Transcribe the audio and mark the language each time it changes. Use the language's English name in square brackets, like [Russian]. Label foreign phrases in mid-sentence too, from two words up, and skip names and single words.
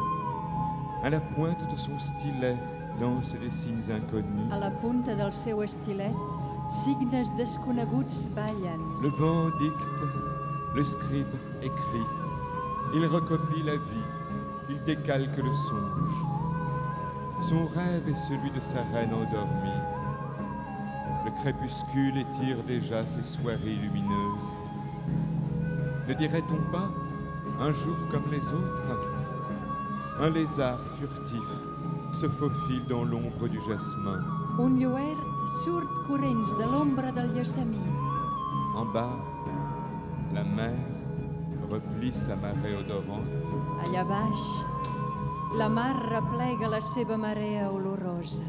[French] À la pointe de son stylet lance des signes inconnus. [Catalan] A la punta del seu estilet, signes desconeguts ballen. [French] Le vent dicte, le scribe écrit. Il recopie la vie, il décalque le songe. Son rêve est celui de sa reine endormie. Le crépuscule étire déjà ses soirées lumineuses. Ne dirait-on pas, un jour comme les autres, un lézard furtif se faufile dans l'ombre du jasmin. [Catalan] Un lluert surt corrents de l'ombra del llesamí. [French] En bas, la mer replie sa marée odorante. [Catalan] Allà baix, la mar replega la seva marea olorosa.